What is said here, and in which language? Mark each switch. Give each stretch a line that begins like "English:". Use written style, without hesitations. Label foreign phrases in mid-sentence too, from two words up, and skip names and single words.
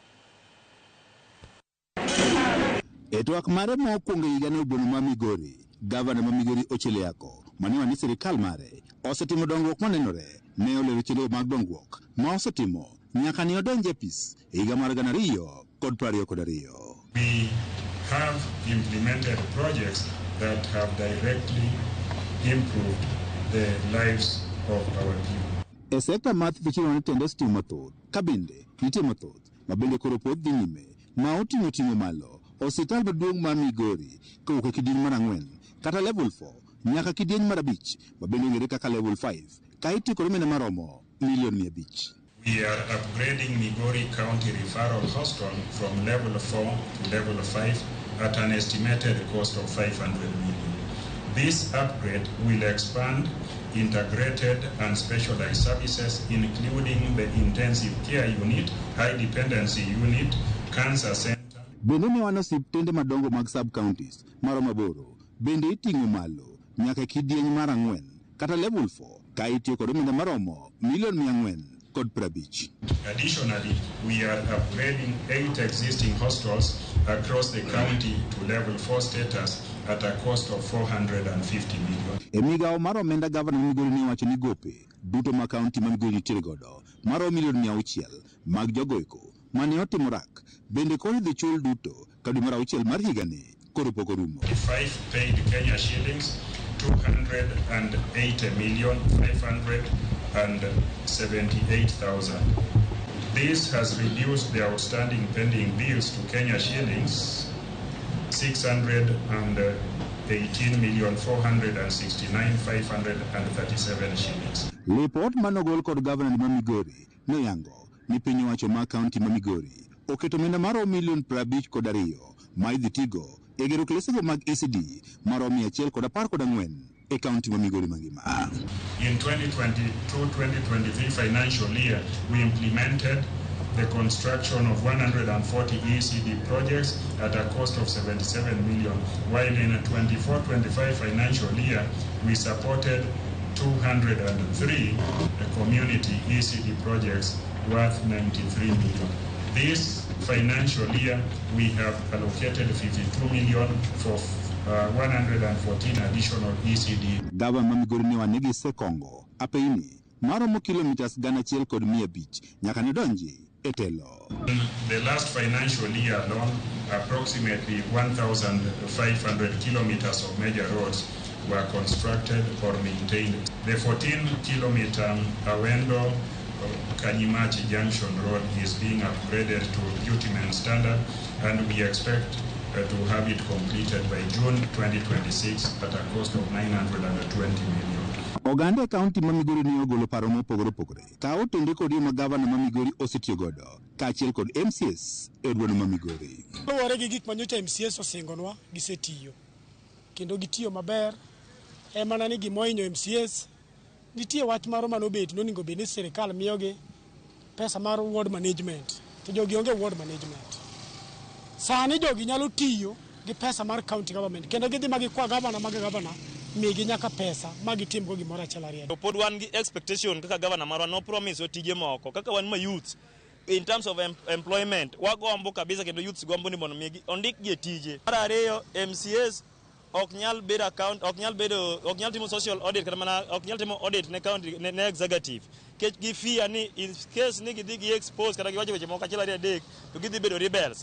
Luo (Kenya and Tanzania): E twak mare mokwongo higa ne obono ma Migori, Gavana ma Migori Ochillo mane ni sirikal mare osetimo dongruok manenore, ne olero chenro mag dongruok ma osetimo nyaka ne odonje apis e higa mar 2022.
English: We have implemented projects that have directly improved the lives of our people.
Luo (Kenya and Tanzania): E sekta math bichiro ne tende stima mathoth, ka bende nitie mathoth ma bende koro pod dhi nyime ma oting'o malo. Osiptal maduong' ma Migori kowuok e kidieny mar 4 kata level 4 nyaka kidieny mar 5 ma bende ong'ere kaka level 5 ka itiyo kod omenda maromo milion 500.
English: We are upgrading Migori County Referral Hospital from level 4 to level 5 at an estimated cost of 500 million. This upgrade will expand integrated and specialized services, including the intensive care unit, high dependency unit, cancer center.
Luo (Kenya and Tanzania): Bende ne wan osiptende madongo mag sub-counties maromo 8 bende iting'o malo nyaka kidieny mar 4 kata level 4 ka itiyo kod omenda maromo milion 450.
English: Additionally, we are upgrading 8 existing hospitals across the county to level 4 status at a cost of 450 million.
Luo (Kenya and Tanzania): E migawo mar omenda Gavana ma Migori ne wacho ni gope duto ma kaunti ma Migori nitiere godo maromo milion 600 mag jogoeko mane otimo rak bende koro idhi chul duto ka dwe mar 6 mar higani koro pok orumo.
English: 5 paid Kenya shillings 280,578,000. This has reduced the outstanding pending bills to Kenya shillings 618,469,537 shillings.
Luo (Kenya and Tanzania): Report manogol kod Gavana ma Migori ne yango ni piny owacho ma kaunti ma Migori oketo omenda maromo milion 52 ma idhi tigo e gero klesego mag ECD maromo 114 e kaunti ma Migori mangima.
English: In 2022-2023 financial year, we implemented the construction of 140 ECD projects at a cost of 77 million, while in a 24-25 financial year, we supported 203 community ECD projects worth 93 million. This financial year, we have allocated 52 million for 114 additional ECD.
Luo (Kenya and Tanzania): Gavana ma Migori ne wanigi sekongo apeini maromo kilometers 1,500 nyaka ne donji e telo.
English: In the last financial year alone, approximately 1,500 kilometers of major roads were constructed or maintained. The 14-kilometer Awendo Kanyimachi Junction Road is being upgraded to bitumen standard, and we expect to have it completed by June 2026 at a cost of 920 million.
Luo (Kenya and Tanzania): Oganda kaunti ma Migori ne ogolo paro mopogore opogore ka otende kod ma Gavana ma Migori osetiyo godo kaachiel kod MCS e dwano ma Migori. Luwore gi gik manyocha MCS osingonwa gisetiyo kendo gitiyo maber. Mana ni gimohinyo MCS nitie wach maro manobet noningo bed ni sirikal miyogi pesa mar
English: ward management,
Luo (Kenya and Tanzania): to jogi onge
English: ward management.
Luo (Kenya and Tanzania): Sani jogi nyalo tiyo gi pesa mar
English: county government
Luo (Kenya and Tanzania): kendo gidhi magi kwa gavana migi nyaka pesa magi timgo gimoro achiel ariyo. To pod wan gi expectation kaka gavana marwa no promise tije moko kaka wan ma
English: youth in terms of employment
Luo (Kenya and Tanzania): wagombo kabisa kendo youth gombo ni mondo migi ondik gi tije. Mar ariyo, MCS ok nyal timo
English: social audit
Luo (Kenya and Tanzania): kata mana ok nyal timo audit ne county ne executive kech gi fear ni
English: in case
Luo (Kenya and Tanzania): ni gidhi gi expose kata giwacho weche moko achiel ariyo adek to gidhi bedo rebels.